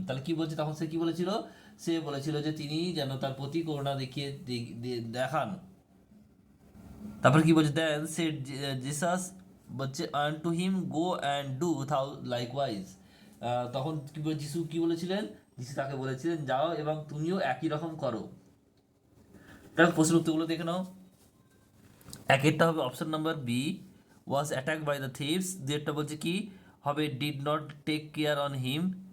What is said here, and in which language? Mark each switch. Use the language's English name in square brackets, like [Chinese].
[Bangla] তাহলে কি বলছে, তখন সে কি বলেছিল, সে বলেছিল যে তিনি যেন তার প্রতি করুণা দেখিয়ে দেখান। তারপরে কি বলছে, [English] then said Jesus [Bangla] বলছে [English] unto him go and do thou likewise। [Bangla] তখন কি বলে যিশু কি বলেছিলেন, যিশু তাকে বলেছিলেন যাও এবং তুমিও একই রকম করো। তাহলে প্রশ্ন উত্তরগুলো দেখে নাও। একটা হবে option number B [English] was attack by the thieves, [Bangla] দুইটা বলছে কি হবে [English] Did not take care on him.